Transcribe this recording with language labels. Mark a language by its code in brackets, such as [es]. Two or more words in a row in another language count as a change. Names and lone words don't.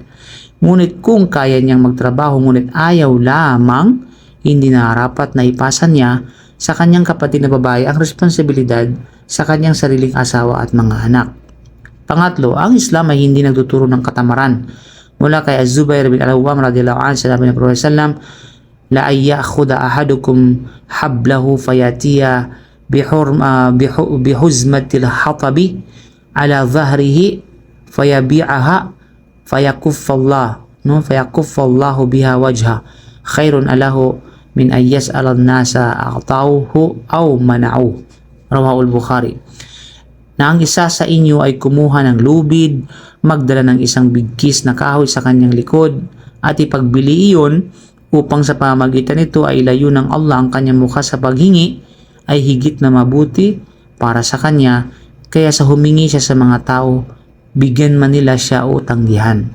[tl] Ngunit kung kaya niyang magtrabaho ngunit ayaw lamang, hindi nararapat na ipasa niya sa kanyang kapatid na babae ang responsibilidad sa kanyang sariling asawa at mga anak. Pangatlo, ang Islam ay hindi nagtuturo ng katamaran. Mula kay Az-Zubair bin Al-Awwam [ar] رضي الله عنه, [tl] sinabi ng Prophet sallam, [ar] لأن يأخذ أحدكم حبله فيأتي بحزمة الحطب على ظهره فيبيعها فيكف الله بها وجهه خير له من أن يسأل الناس أعطوه أو منعوه. رواه البخاري. [tl] Na ang isa sa inyo ay kumuha ng lubid, magdala ng isang bigkis na kahoy sa kanyang likod at ipagbili iyon upang sa pamamagitan nito ay ilayo ng Allah ang kanyang mukha sa paghingi ay higit na mabuti para sa kanya, kaya sa humingi siya sa mga tao, bigyan man nila siya o tanggihan.